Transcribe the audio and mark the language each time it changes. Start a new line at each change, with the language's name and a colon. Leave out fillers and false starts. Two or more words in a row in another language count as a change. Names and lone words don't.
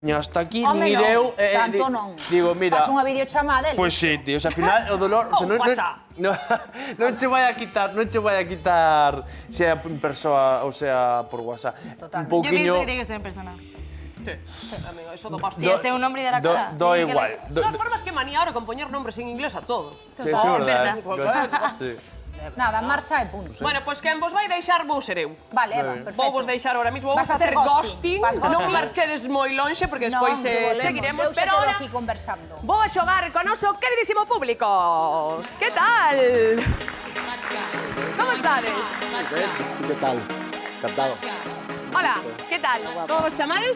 Spanish: Hasta aquí
Galician: Home, nin eu... tanto non. Digo, mira... Faz unha videochamada, el. Pois sí, tío, o sea, ao final o dolor... Non che vai a quitar sea en persoa ou sea por WhatsApp. Un
Spanish: Yo pienso
Galician: pouquiño...
Spanish: que tiene que ser en persona.
Galician: Sí, amigo, eso do pastel.
Spanish: Tiene que ser un nombre de la cara.
Galician: Do
Spanish: Tiene que
Galician: igual.
Spanish: De todas formas, que manía ahora con poñer nombres en inglés a todo.
Galician: Sí, eso é verdad. Sí. Nada, marcha e punto. Bueno, pois quen vos vai deixar vou ser eu.
Spanish: Vale, Eva, perfecto.
Galician: Vou vos deixar ahora mismo, vou
Spanish: Vas a hacer
Galician: facer ghosting. ghosting.
Spanish: Vas ghosting.
Galician: Non marchedes moi lonxe, porque despois seguiremos. Eu
Spanish: Pero
Galician: quedo
Spanish: ahora aquí conversando.
Galician: vou a xogar con noso queridísimo público. Que tal? Como estades?
Spanish: ¿Qué tal? Encantado.
Galician: Hola, que tal? Como vos chamades?